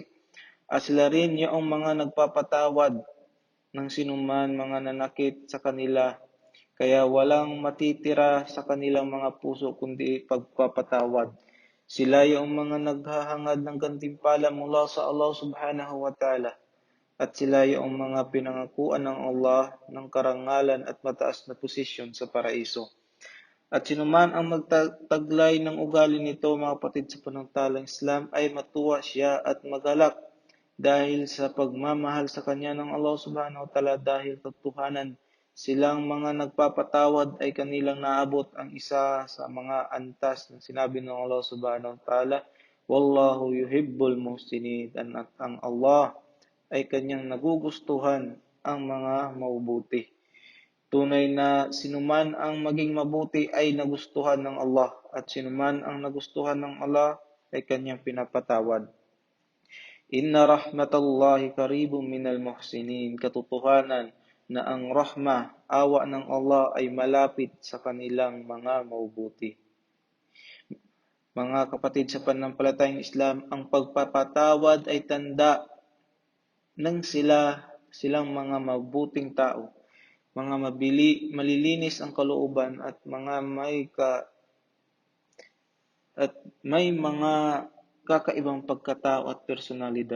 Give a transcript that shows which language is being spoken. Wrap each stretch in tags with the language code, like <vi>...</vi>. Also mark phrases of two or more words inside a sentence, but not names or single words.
<tl>At sila rin yaong mga nagpapatawad ng sinuman mga nanakit sa kanila, kaya walang matitira sa kanilang mga puso kundi pagpapatawad. Sila yaong mga naghahangad ng gantimpala mula sa Allah</tl> <ar>سبحانه وتعالى,</ar> <tl>at sila yaong mga pinangakuan ng Allah ng karangalan at mataas na posisyon sa paraiso. At sinuman ang magtaglay ng ugali nito, mga kapatid, sa pananampalatayang Islam, ay matuwa siya at magalak dahil sa pagmamahal sa kanya ng Allah</tl> <ar>سبحانه وتعالى,</ar> <tl>dahil katotohanan silang mga nagpapatawad ay kanilang naabot ang isa sa mga antas na sinabi ng Allah</tl> <ar>سبحانه وتعالى, والله يحب المحسنين,</ar> <tl>at ang Allah ay kanyang nagugustuhan ang mga mabubuti. Tunay na sinuman ang maging mabuti ay nagustuhan ng Allah, at sinuman ang nagustuhan ng Allah ay kanyang pinapatawad.</tl> <ar>إن رحمة الله قريب من المحسنين.</ar> <tl>Katotohanan na ang rahmah, awa ng Allah ay malapit sa kanilang mga mabubuti. Mga kapatid sa pananampalatayang Islam, ang pagpapatawad ay tanda ng silang mga mabuting tao, mga malilinis ang kalooban, at may mga kakaibang pagkatao at personalidad.</tl>